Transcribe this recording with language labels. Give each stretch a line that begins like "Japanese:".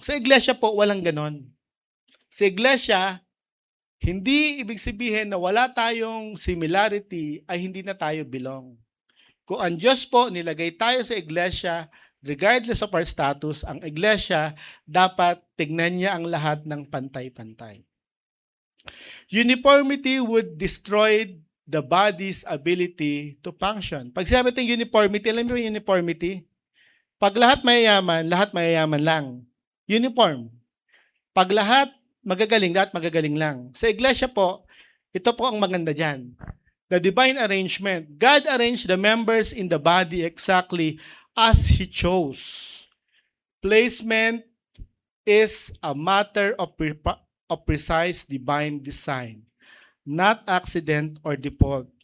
Filipino: Sa iglesia po, walang ganon. Sa iglesia, hindi ibig sabihin na wala tayong similarity ay hindi na tayo belong. Kung ang Diyos po nilagay tayo sa iglesia,
English: regardless of our status,
Filipino: ang iglesia dapat tignan niya ang lahat ng pantay-pantay.
English: Uniformity would destroy the body's ability to function.
Filipino: Pag sinabi natin uniformity, alam mo yung uniformity? Pag lahat mayayaman lang. Uniform. Pag lahat magagaling lang. Sa iglesia po, ito po ang maganda dyan.
English: The divine arrangement. God arranged the members in the body exactly as He chose. Placement is a matter of precise divine design, not accident or default.